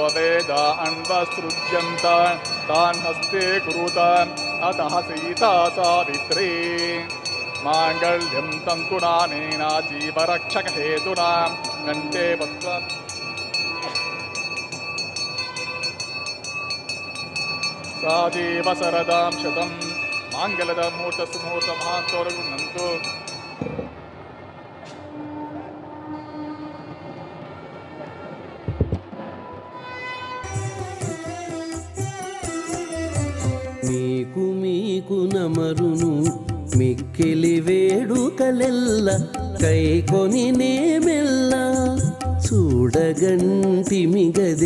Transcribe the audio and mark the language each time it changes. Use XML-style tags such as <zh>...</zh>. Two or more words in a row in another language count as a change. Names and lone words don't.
<sa>वेदा अन्वसृज्यन्त तान् हस्ते कुरुत अतः सीता सावित्री माङ्गल्यं तन्तुनानेना जीवरक्षकहेतुना कण्ठे भद्रां साजीवशरदां शतं माङ्गल्यदं मुहूर्तसुमुहूर्तमहान्तोरगुणन्तु.</sa> <te>మీకు మీకు నమరును మిక్కిలి వేడుకలెల్ల కైకొని నేమెల్ల చూడగంటిమిగదే.</te>